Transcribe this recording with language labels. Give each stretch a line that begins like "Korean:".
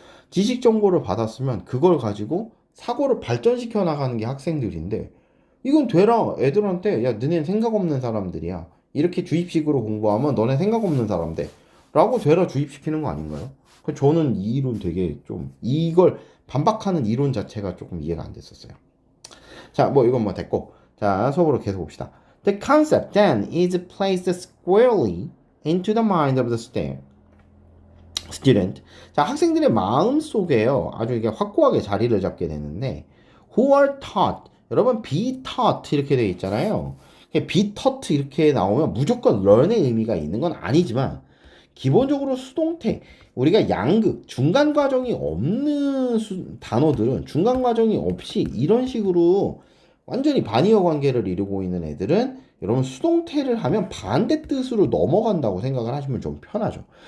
Korean: 지식 정보를 받았으면 그걸 가지고 사고를 발전시켜 나가는 게 학생들인데 이건 되라 애들한테 야 너네 생각 없는 사람들이야. 이렇게 주입식으로 공부하면 너네 생각 없는 사람 돼. 라고 되라 주입시키는 거 아닌가요? 저는 이 이론 되게 좀 이걸 반박하는 이론 자체가 조금 이해가 안 됐었어요. 자, 뭐 이건 뭐 됐고. 자, 수업으로 계속 봅시다.
English: The concept then is placed squarely into the mind of the student.
Korean: 자, 학생들의 마음 속에요. 아주 이게 확고하게 자리를 잡게 되는데
English: who are taught.
Korean: 여러분 be taught 이렇게 되어 있잖아요. be taught 이렇게 나오면 무조건 learn의 의미가 있는 건 아니지만 기본적으로 수동태 우리가 양극 중간 과정이 없는 단어들은 중간 과정이 없이 이런 식으로 완전히 반의어 관계를 이루고 있는 애들은 여러분 수동태를 하면 반대 뜻으로 넘어간다고 생각을 하시면 좀 편하죠.